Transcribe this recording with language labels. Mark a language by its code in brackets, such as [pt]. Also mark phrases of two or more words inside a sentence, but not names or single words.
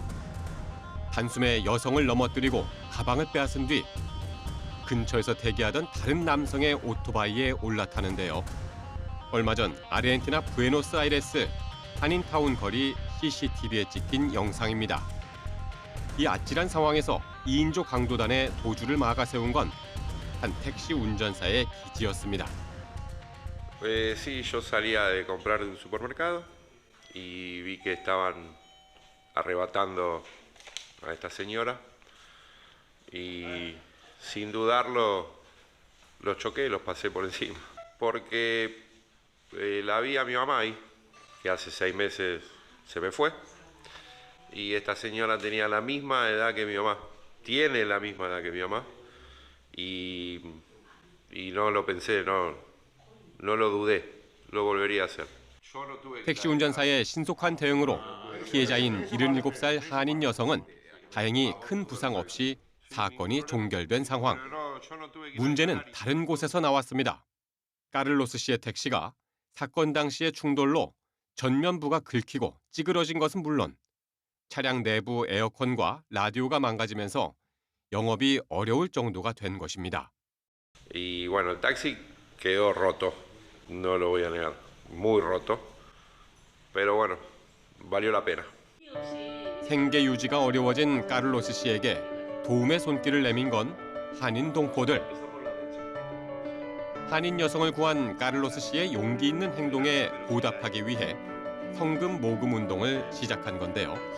[ko] 단숨에 여성을 넘어뜨리고 가방을 빼앗은 뒤 근처에서 대기하던 다른 남성의 오토바이에 올라타는데요. 얼마 전 아르헨티나 부에노스아이레스 한인타운 거리 CCTV에 찍힌 영상입니다. 이 아찔한 상황에서 2인조 강도단의 도주를 막아세운 건 한 택시 운전사의 기지였습니다. [es] Sí, yo salía de comprar de un supermercado y vi que estaban arrebatando a esta señora y sin dudarlo los choqué y los pasé por encima. Porque la vi a mi mamá ahí, que hace 6 meses se me fue. Y esta señora tenía la misma edad que mi mamá. Tiene la misma edad que mi mamá. Y no lo pensé, no lo dudé. Lo volvería a hacer. [ko] 택시 운전사의 신속한 대응으로 피해자인 77살 한인 여성은 다행히 큰 부상 없이 사건이 종결된 상황. 문제는 다른 곳에서 나왔습니다. 까를로스 씨의 택시가 사건 당시의 충돌로 전면부가 긁히고 찌그러진 것은 물론 차량 내부 에어컨과 라디오가 망가지면서 영업이 어려울 정도가 된 것입니다. [es] Y bueno, el taxi quedó roto, no lo voy a negar, muy roto, pero bueno, valió la pena. [ko] 생계 유지가 어려워진 까를로스 씨에게 도움의 손길을 내민 건 한인 동포들. 한인 여성을 구한 까를로스 씨의 용기 있는 행동에 보답하기 위해 성금 모금 운동을 시작한 건데요.